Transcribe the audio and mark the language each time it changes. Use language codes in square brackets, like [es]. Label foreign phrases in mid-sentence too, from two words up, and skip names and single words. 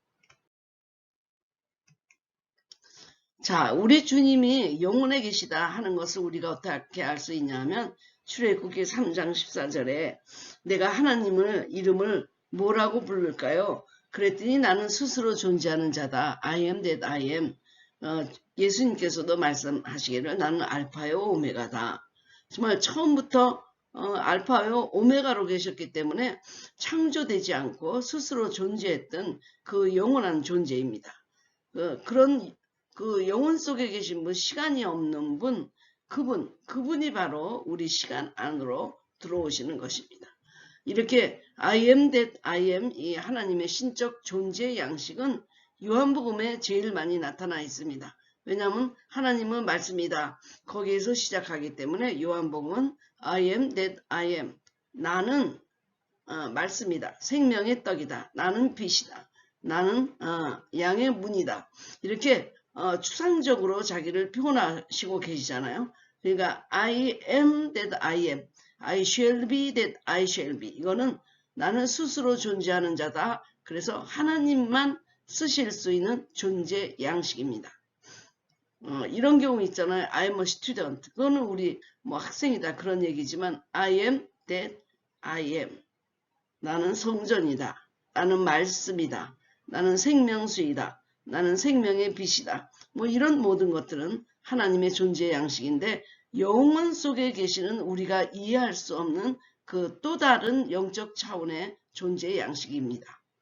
[ko] 자, 우리 주님이 영혼에 계시다 하는 것을 우리가 어떻게 알 수 있냐면 출애굽기 3장 14절에 내가 하나님을 이름을 뭐라고 부를까요? 그랬더니 나는 스스로 존재하는 자다. [en] I am that I am. [ko] 예수님께서도 말씀하시기를 나는 알파요 오메가다. 정말 처음부터 알파요 오메가로 계셨기 때문에 창조되지 않고 스스로 존재했던 그 영원한 존재입니다. 그런 그 영혼 속에 계신 분, 시간이 없는 분, 그분이 바로 우리 시간 안으로 들어오시는 것입니다. 이렇게 [en] I am that I am [ko] 이 하나님의 신적 존재 양식은 요한복음에 제일 많이 나타나 있습니다. 왜냐하면 하나님은 말씀이다. 거기에서 시작하기 때문에 요한복음은 [en] I am that I am. [ko] 나는 말씀이다. 생명의 떡이다. 나는 빛이다. 나는 양의 문이다. 이렇게 추상적으로 자기를 표현하시고 계시잖아요. [en] 그러니까 I am that I am. I shall be that I shall be. [ko] 이거는 나는 스스로 존재하는 자다. 그래서 하나님만 쓰실 수 있는 존재 양식입니다. 이런 경우 있잖아요. [en] I am a student. [ko] 그거는 우리 뭐 학생이다 그런 얘기지만 [en] I am that I am. [ko] 나는 성전이다. 나는 말씀이다. 나는 생명수이다. 나는 생명의 빛이다. 뭐 이런 모든 것들은 하나님의 존재 양식인데 영혼 속에 계시는 우리가 이해할 수 없는 그 또 다른 영적 차원의 존재 양식입니다.